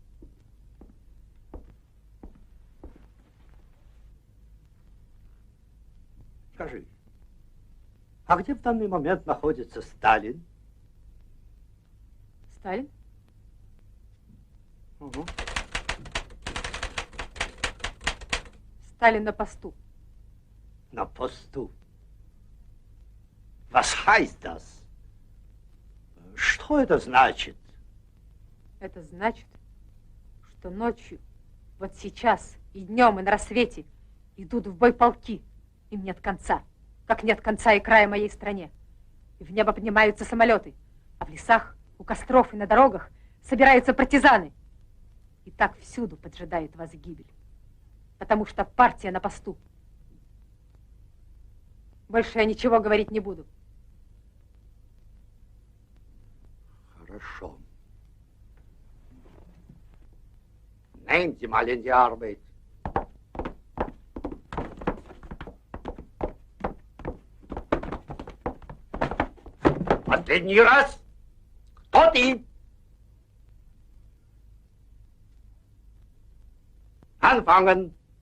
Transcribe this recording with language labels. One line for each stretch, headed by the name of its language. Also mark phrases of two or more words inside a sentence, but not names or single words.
Russian: Скажи, а где в данный момент находится Сталин? Сталин? Угу. Сталин на посту. На посту.
German: Was heißt das?
Russian: Что это значит? Это значит, что ночью, вот сейчас, и днем, и на рассвете идут в бой полки. Им нет конца, как нет конца и края моей стране. И в небо поднимаются самолеты, а в лесах, у костров и на дорогах собираются партизаны. И так всюду поджидает вас гибель, потому что партия на посту. Больше я ничего говорить не буду. Хорошо.
German: Nehmen Sie mal in die Arbeit.
Russian: Последний раз. Кто ты?
German: Anfangen.